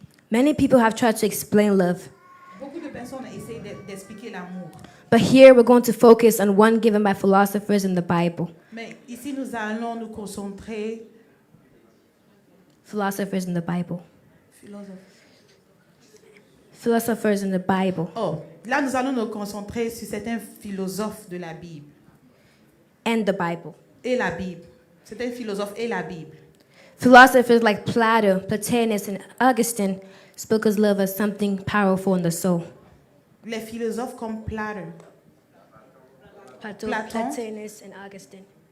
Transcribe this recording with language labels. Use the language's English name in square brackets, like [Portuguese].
[English] Many people have tried to explain love, [French] Beaucoup de personnes essayent d'expliquer l'amour. [English] but here we're going to focus on one given by philosophers in the Bible. [French] Mais ici, nous allons nous concentrer. [English] Philosophers in the Bible. [French] Philosophe. [English] Philosophers in the Bible. [French] Oh, là, nous allons nous concentrer sur certains philosophes de la Bible. [English] And the Bible. [French] Et la Bible. Certains philosophes et la Bible. [English] Philosophers like Plato, Plotinus, and Augustine spoke of love as something powerful in the soul. [French] Les philosophes comme Platon, Platon. [English] Plotinus, and Augustine.